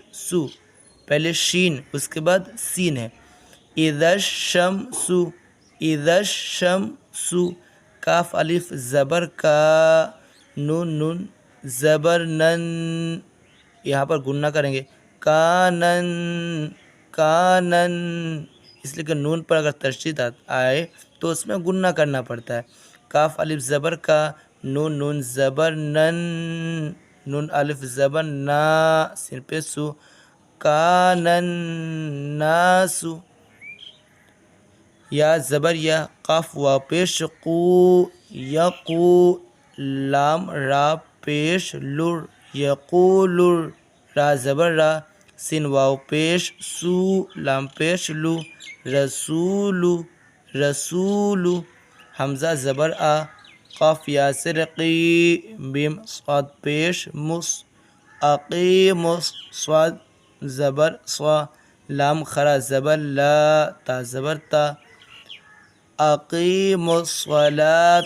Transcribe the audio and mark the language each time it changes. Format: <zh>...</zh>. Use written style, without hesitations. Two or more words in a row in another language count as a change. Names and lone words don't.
<ur>سو، پہلے شین اس کے بعد سین ہے،</ur> <ar>اذا الشمس، اذا الشمس،</ar> <ur>کاف الف زبر کا، نون نون زبر نن، یہاں پر گننا کریں گے، کانن کانن، اس لیے کہ نون پر اگر تشدید آئے تو اس میں گننا کرنا پڑتا ہے. کاف الف زبر کا، نون نون زبر نن، نون الف زبر نا، سین پہ سو،</ur> <ar>کانن ناسو.</ar> <ur>یا زبر یا، قاف وا پیش قو، یقو، لام را پیش لر، یقولر. را زبر را، سین واو پیش سو، لام پیش لو، رسولو، رسولو. حمزہ زبر آ، قاف یا سر قی، بیم صاد پیش مس، اقیمس. صاد زبر صا، لام خرا زبر لا، تا زبر تا،</ur> <ar>اقیم الصلاۃ.</ar>